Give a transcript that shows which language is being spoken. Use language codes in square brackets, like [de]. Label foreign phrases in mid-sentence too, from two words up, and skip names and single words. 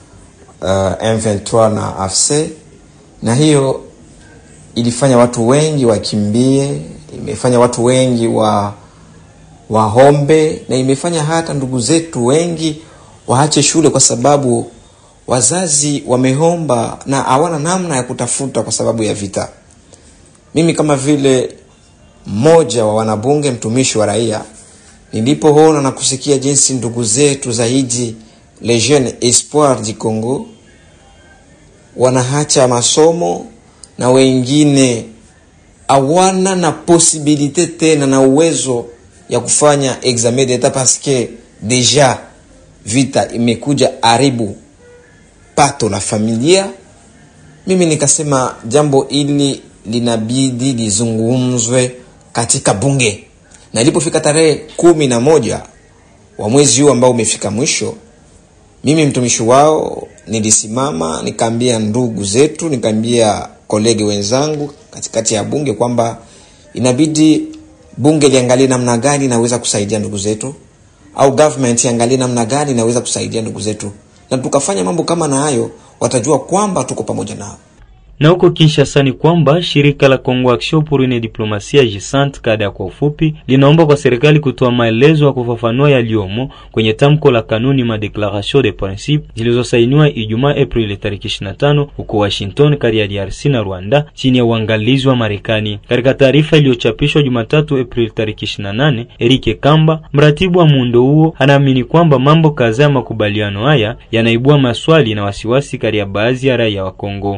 [sw] M23 na AFC, na hiyo ilifanya watu wengi wakimbie, imefanya watu wengi wahombe, na imefanya hata ndugu zetu wengi waache shule kwa sababu wazazi wameomba na hawana namna ya kutafuta kwa sababu ya vita. Mimi kama vile mmoja wa wanabunge, mtumishi wa raia, nilipoona na kusikia jinsi ndugu zetu zaidi [fr] les jeunes espoirs du Congo [sw] wanaacha masomo na wengine hawana na possibilité tena na uwezo ya kufanya [fr] examen d'etat parce que déjà [sw] vita imekuja haribu pato la familia. Mimi nikasema jambo hili linabidi lizungumzwe katika bunge. Na ilipofika tarehe 11 wa mwezi huu ambao umefika mwisho, mimi mtumishi wao nilisimama nikaambia ndugu zetu, nikaambia kolege wenzangu katikati ya bunge kwamba inabidi bunge liangalie namna gani naweza kusaidia ndugu zetu, au government iangalie namna gani naweza kusaidia ndugu zetu. Na tukafanya mambo kama na hayo, watajua kwamba tuko pamoja nao. Na huko Kinshasa ni kwamba shirika la Congo Action pour une diplomatie agissante CADA kwa ufupi linaomba kwa serikali kutoa maelezo ya kufafanua yaliyomo kwenye tamko la kanuni ma [fr] declaration de principe [sw] zilizosainiwa Ijumaa Aprili 25 huko Washington kati ya DRC na Rwanda chini ya uangalizi wa Marekani. Katika taarifa iliyochapishwa Jumatatu Aprili 28, Eric Kamba, mratibu wa muundo huo, anaamini kwamba mambo kadhaa makubaliano haya yanaibua maswali na wasiwasi kati ya baadhi ya raia wa Kongo.